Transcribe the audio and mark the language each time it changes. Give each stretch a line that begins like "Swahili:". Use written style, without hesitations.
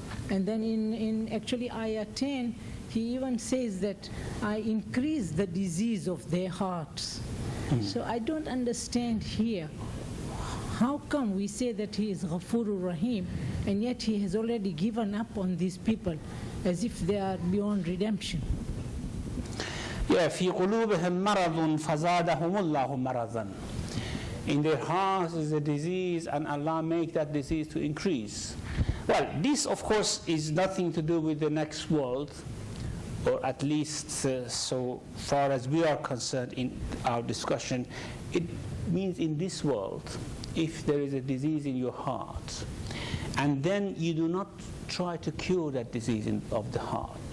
English: And then in actually ayah 10, He even says that I increase the disease of their hearts. So I don't understand here. How come we say that He is Ghafurur Rahim, and yet He has already given up on these people as if they are beyond redemption?
Arabic: Yeah, في قلوبهم مرض فزادهم الله مرضا.
English: In their hearts is a disease, and Allah make that disease to increase. Well, this of course is nothing to do with the next world, or at least so far as we are concerned in our discussion. It means in this world, if there is a disease in your heart, and then you do not try to cure that disease of the heart.